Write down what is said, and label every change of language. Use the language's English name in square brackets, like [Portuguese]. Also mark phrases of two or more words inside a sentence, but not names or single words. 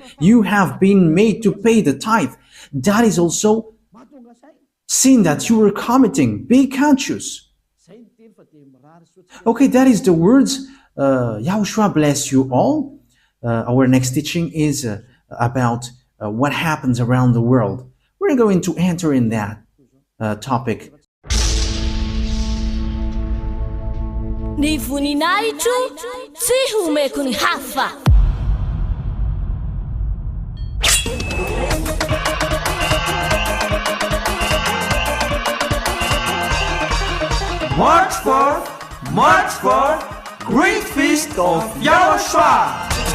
[English] You have been made to pay the tithe. That is also sin that you are committing. Be conscious. Okay, that is the words. YAHOSHUAH bless you all. Our next teaching is about what happens around the world. We're going to enter in that topic. [Malagasy] Ny voninahitro tsy homeko ny hafa. [English] March for Great Feast of YAHOSHUAH.